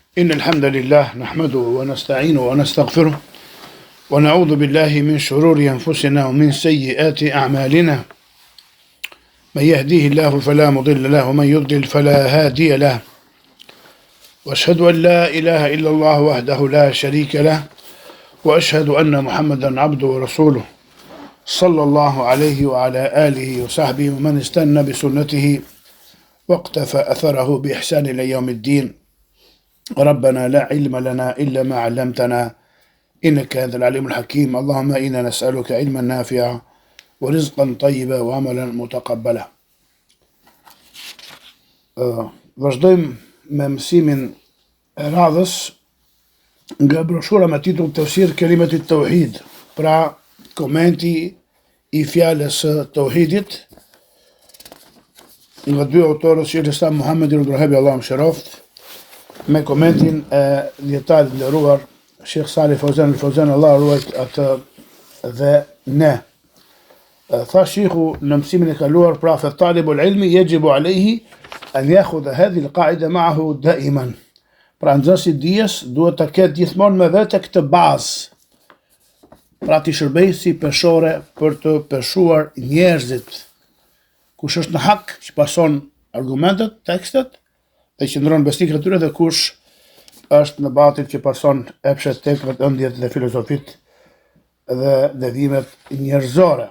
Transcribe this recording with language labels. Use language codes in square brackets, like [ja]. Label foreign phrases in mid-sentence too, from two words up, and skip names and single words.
[ar] إن الحمد لله نحمده ونستعينه ونستغفره ونعوذ بالله من شرور أنفسنا ومن سيئات أعمالنا من يهديه الله فلا مضل له ومن يضلل فلا هادي له وأشهد أن لا إله إلا الله وحده لا شريك له وأشهد أن محمدا عبده ورسوله صلى الله عليه وعلى آله وصحبه ومن استنى بسنته واقتفى أثره بإحسان إلى يوم الدين. ربنا لا علم لنا إلا ما علمتنا إنك أنت العليم الحكيم. اللهم إنا نسألك علما نافعا ورزقا طيبا وعملا متقبلا. [sq] Vazhdojmë me mësimin e radhës nga broshura me titull Tafsir Kelimet Tauhid, pra komenti i fjalës së tauhidit nga dy autorës Sheikhul Islam Muhammad ibn Abdul Allahu mëshiroft, me komentin e djetarit nderuar Sheikh Salih Fawzan Allah ruajt atë dhe ne. Tha Sheikhu në mësimin e kaluar, pra [ar] فطالب العلم يجب عليه أن يأخذ هذه القاعدة معه دائما. [sq] Pra nxënësi dijes duhet të ketë gjithmonë me vete këtë bazë, pra të shërbejë si peshore për të peshuar njerëzit. Kush është në hak, që pason argumentet, tekstet, dhe qëndron besnik në tyre, dhe kush është në batil, që pason epshet, tekrat, ëndjet dhe filozofit dhe devimet njerëzore.